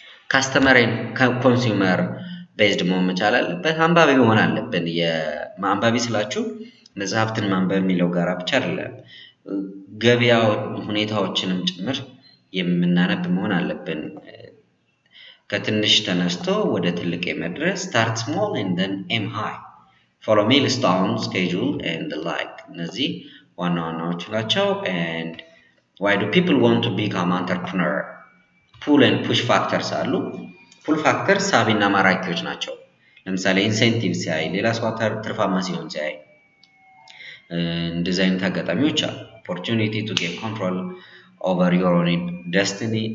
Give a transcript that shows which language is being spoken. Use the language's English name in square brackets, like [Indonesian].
[Amharic] ካስተመር ኮንሱመር ቤዝድ መሆን መቻል አለበት። አንባቢ መሆን አለብን። የማንባቢ ስላችሁ መጽሐፍትን ማንበብ የሚለው ጋራ ብቻ አይደለም፣ ገበያ ሁኔታዎችንም ጭምር የምናነብ መሆን አለብን። ከትንሽ ተነስቶ ወደ ትልቅ የመድረስ [English] start small and then aim high, follow milestone schedule and the like. [Amharic] እነዚህ ዋና ዋናዎቹ ናቸው። [English] and why do people want to become entrepreneur? pull and push factors [Amharic] አሉ። pull factors ሳቢና ማራኪዎች ናቸው። ለምሳሌ ኢንሴንቲቭ ሲያይ፣ ሌላ ሰው ትርፋማ ሲሆን ሲያይ፣ እንደዚህ አይነት አጋጣሚዎች አሉ። [English] opportunity to get control over your own destiny.